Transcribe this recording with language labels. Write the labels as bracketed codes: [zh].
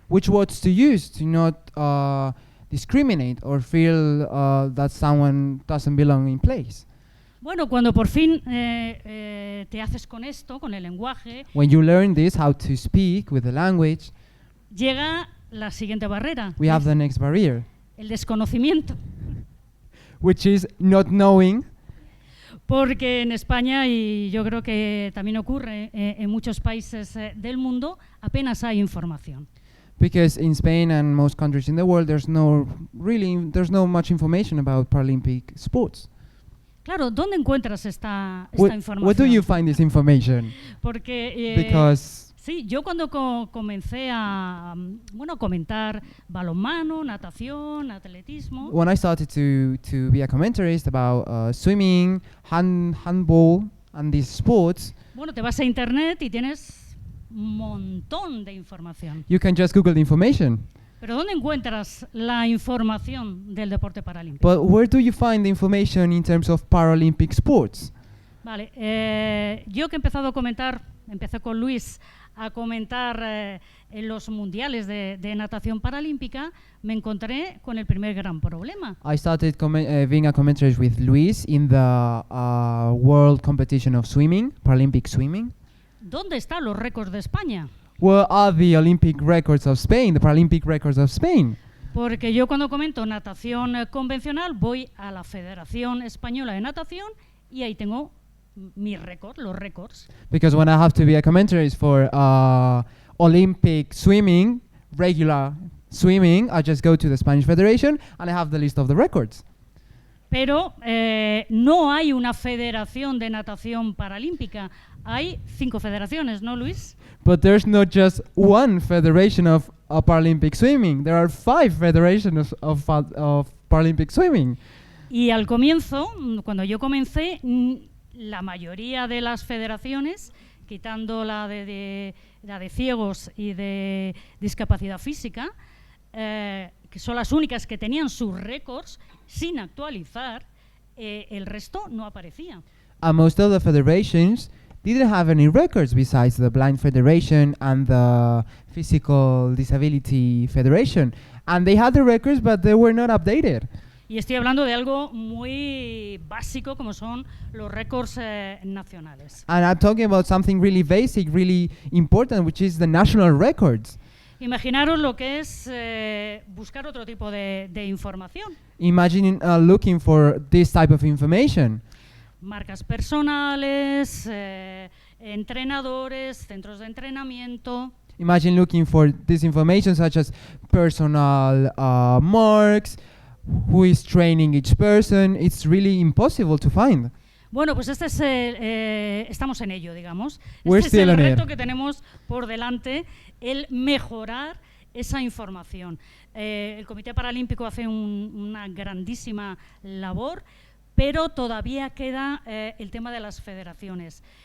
[en] Which words to use to not discriminate or feel that someone doesn't belong in place. [es] Bueno, cuando por fin te haces con esto, con el lenguaje, [en] when you learn this, how to speak with the language, [es] llega la siguiente barrera. [en] We have the next barrier. [es] El desconocimiento. [en] Which is not knowing. [es] Porque en España, y yo creo que también ocurre en muchos países del mundo, apenas hay información. [en] Because in Spain and most countries in the world, there's no much information about Paralympic sports. [es] Claro, ¿dónde encuentras esta información? [en] Where do you find this information? [es] Porque [en] Because [es] sí, yo cuando comencé a comentar balonmano, natación, atletismo, [en] when I started to be a commentarist about swimming, handball, and these sports, [es] te vas a internet y tienes un montón de información. [en] you can just Google the information. [es] Pero ¿dónde encuentras la información del deporte paralímpico? [en] But where do you find the information in terms of Paralympic sports? [es] Vale, yo que he empezado a comentar, empecé con Luis a comentar en los mundiales de natación paralímpica, me encontré con el primer gran problema. [en] I started being a commentator with Luis in the World Competition of Swimming, Paralympic Swimming. [es] ¿Dónde están los récords de España? [en] Where are the Olympic records of Spain, the Paralympic records of Spain? [es] Porque yo cuando comento natación convencional voy a la Federación Española de Natación y ahí tengo mi récord, los récords. [en] Because when I have to be a commentator for Olympic swimming, regular swimming, I just go to the Spanish Federation and I have the list of the records. [es] Pero no hay una federación de natación paralímpica. Hay 5 federaciones, ¿no, Luis? [en] But there's not just one federation of Paralympic swimming. There are 5 federations of Paralympic swimming. [es] Y al comienzo, cuando yo comencé, la mayoría de las federaciones, quitando la de ciegos y de discapacidad física, que son las únicas que tenían sus récords sin actualizar, el resto no aparecía. [en] And most of the federations didn't have any records besides the Blind Federation and the Physical Disability Federation. And they had the records, but they were not updated. Y estoy hablando de algo muy básico como son los récords nacionales. And I'm talking about something really basic, really important, which is the national records. Imaginaros lo que es buscar otro tipo de información. Imagine looking for this type of information. Marcas personales, entrenadores, centros de entrenamiento. Imagine looking for this information such as personal marks, who is training each person. It's really impossible to find. [es] Bueno, pues este es estamos en ello, digamos. [en] We're [es] Este es el [en] still on [es] reto [en] it. [es] que tenemos por delante, el mejorar esa información. El Comité Paralímpico hace una grandísima labor, pero todavía queda el tema de las federaciones.